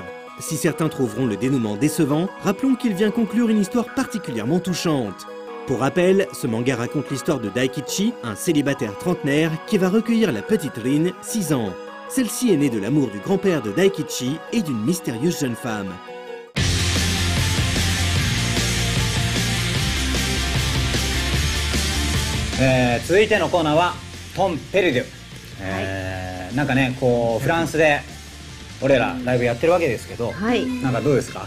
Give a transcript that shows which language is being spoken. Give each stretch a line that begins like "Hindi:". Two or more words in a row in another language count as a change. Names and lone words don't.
French: Si certains trouveront le dénouement décevant, rappelons qu'il vient conclure une histoire particulièrement touchante. Pour rappel, ce manga raconte l'histoire de Daikichi, un célibataire trentenaire qui va recueillir la petite Rin, 6 ans. Celle-ci est née de l'amour du grand-père de Daikichi et d'une mystérieuse jeune femme.
Japanese: 続いてのコーナーはトン・ペルデュ。なんかね、こうフランスで俺らライブやってるわけですけど、なんかどうですか？